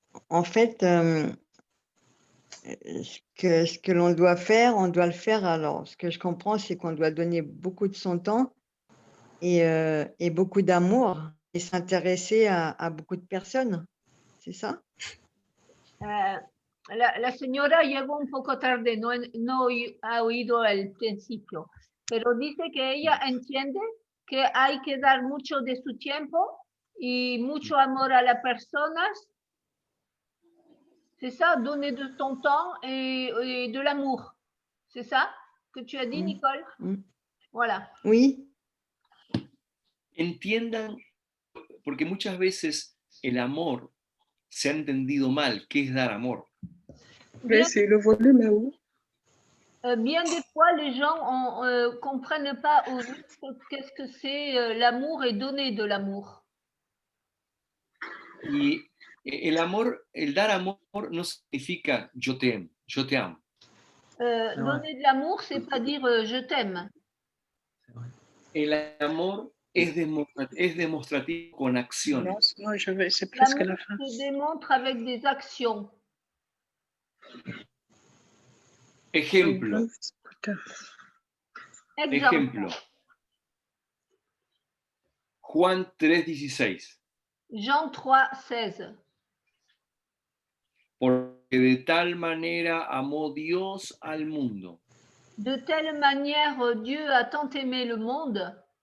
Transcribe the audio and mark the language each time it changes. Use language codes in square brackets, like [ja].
[fr] En fait, ce que l'on doit faire, on doit le faire. Alors, ce que je comprends, c'est qu'on doit donner beaucoup de son temps et beaucoup d'amour et s'intéresser à beaucoup de personnes. C'est ça? [es] La señora llegó un poco tarde, no ha oído el principio, pero dice que ella entiende que hay que dar mucho de su tiempo y mucho amor a las personas. [fr] C'est ça, donner de ton temps et de l'amour. C'est ça que tu as dit, Mm. Nicole? Mm. Voilà. Oui. [es] Entiendan, porque muchas veces el amor se ha entendido mal. ¿Qué es dar amor? [fr] Bien, c'est le volume est où? bien des fois, les gens ne comprennent pas au juste qu'est-ce que c'est l'amour et donner de l'amour. [es] Y el amor, el dar amor no significa yo te amo. [fr] Donner de l'amour, c'est pas dire je t'aime. [es] El amor es demostrativo con acciones. [fr] Non, c'est presque L'amour la fin. se démontre avec des actions. [es] Ejemplo, [fr] Exemple, [es] ejemplo. Juan 3:16. [fr] Jean 3,16. [es] Porque de tal manera amó Dios al mundo. [fr] De telle manière, Dieu a tant aimé le monde.